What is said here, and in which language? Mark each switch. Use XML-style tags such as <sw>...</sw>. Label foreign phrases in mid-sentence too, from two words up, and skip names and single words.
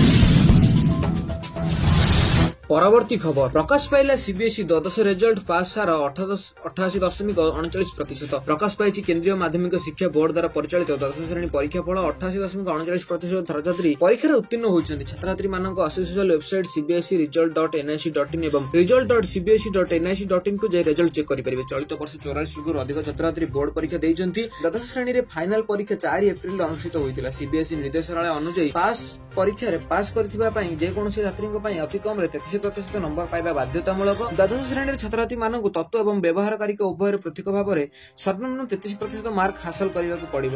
<or>ପରବର୍ତ୍ତୀ ଖବର ପ୍ରକାଶ ପାଇଲା ସିବିଏସ୍ଇ ଦ୍ୱାଦଶ ରେଜଲ୍ଟ ପାସ୍ ହାର 88.39%। ପ୍ରକାଶ ପାଇଛି କେନ୍ଦ୍ରୀୟ ମାଧ୍ୟମିକ ଶିକ୍ଷା ବୋର୍ଡ ଦ୍ୱାରା ପରିଚାଳିତ ଦ୍ୱାଦଶ ଶ୍ରେଣୀ ପରୀକ୍ଷା ଫଳ। 88.39% ଛାତ୍ରଛାତ୍ରୀ ପରୀକ୍ଷାରେ ଉତ୍ତୀର୍ଣ୍ଣ ହୋଇଛନ୍ତି। ଛାତ୍ରଛାତ୍ରୀମାନଙ୍କ</or> <en>official website</en> <or>cbse.result.nic.in ଏବଂ result.cbse.nic.in କୁ ଯାଇ</or> <en>result check</en> <or>କରିପାରିବେ। ଚଳିତ ବର୍ଷ 44,000ରୁ ଅଧିକ ଛାତ୍ରଛାତ୍ରୀ ବୋର୍ଡ ପରୀକ୍ଷା ଦେଇଛନ୍ତି। ଦ୍ୱାଦଶ ଶ୍ରେଣୀରେ ଫାଇନାଲ ପରୀକ୍ଷା 4 ଏପ୍ରିଲରେ ଅନୁଷ୍ଠିତ ହୋଇଥିଲା। ସିବିଏସ୍ଇ ନିର୍ଦ୍ଦେଶାଳୟ ଅନୁଯାୟୀ ପରୀକ୍ଷାରେ ପାସ୍ କରିଥିବା ପାଇଁ ଯେକୌଣସି ଛାତ୍ରୀଙ୍କ ପାଇଁ ଅତି କମରେ 33% ନମ୍ବର ପାଇବା ବାଧ୍ୟତାମୂଳକ। ଦ୍ୱାଦଶ ଶ୍ରେଣୀରେ ଛାତ୍ରଛାତ୍ରୀମାନଙ୍କୁ ତତ୍ତ୍ୱ ଏବଂ ବ୍ୟବହାରକାରୀଙ୍କ ଉଭୟରେ ପୃଥକ ଭାବରେ ସର୍ବନିମ୍ନ 33% ମାର୍କ ହାସଲ କରିବାକୁ ପଡିବ।</or>